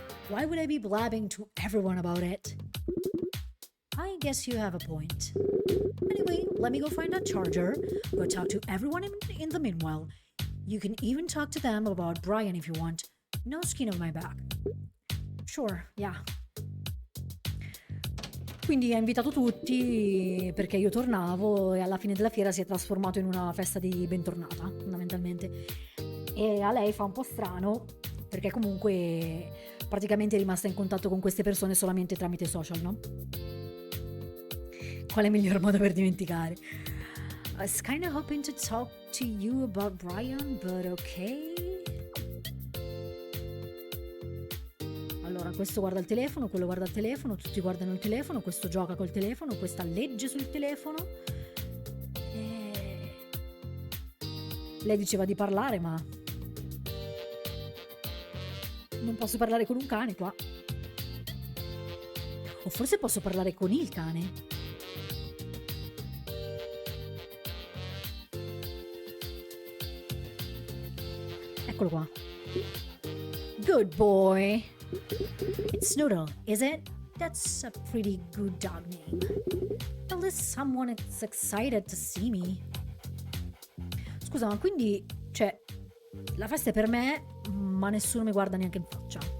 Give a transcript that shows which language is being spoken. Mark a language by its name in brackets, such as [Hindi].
[English] Why would I be blabbing to everyone about it? I guess you have a point. Anyway, let me go find that charger. Go talk to everyone in the meanwhile. You can even talk to them about Brian if you want. No skin on my back. sure, yeah. [Italian] Quindi ha invitato tutti perché io tornavo e alla fine della fiera si è trasformato in una festa di bentornata, fondamentalmente. E a lei fa un po' strano perché comunque praticamente è rimasta in contatto con queste persone solamente tramite social, no? Qual è il miglior modo per dimenticare? [English] I was kind of hoping to talk to you about Brian, but okay. [Italian] Allora, questo guarda il telefono, quello guarda il telefono, tutti guardano il telefono, questo gioca col telefono, questa legge sul telefono. E... lei diceva di parlare, ma non posso parlare con un cane qua. O forse posso parlare con il cane. Eccolo qua. [English] Good boy. It's Noodle, is it? That's a pretty good dog name. At least someone is excited to see me. [Italian] Scusa, ma quindi, cioè, la festa è per me, ma nessuno mi guarda neanche in faccia.